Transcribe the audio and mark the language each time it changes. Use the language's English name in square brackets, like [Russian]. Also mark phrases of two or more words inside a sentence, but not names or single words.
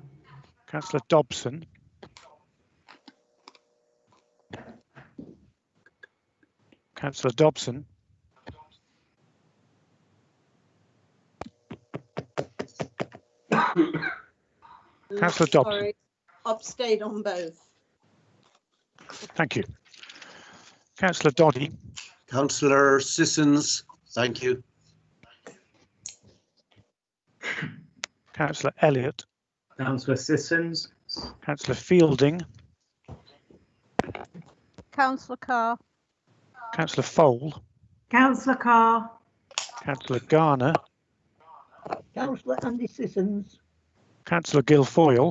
[English] Councillor Dobson. Councillor Dobson. Councillor Dobson. Sorry, abstained on both. Thank you. Councillor Doddy. Councillor Sissons, thank you. Councillor Elliott. Councillor Sissons. Councillor Fielding. Councillor Carr. Councillor Fole. Councillor Carr. Councillor Garner. Councillor Andy Sissons. Councillor Guilfoyle.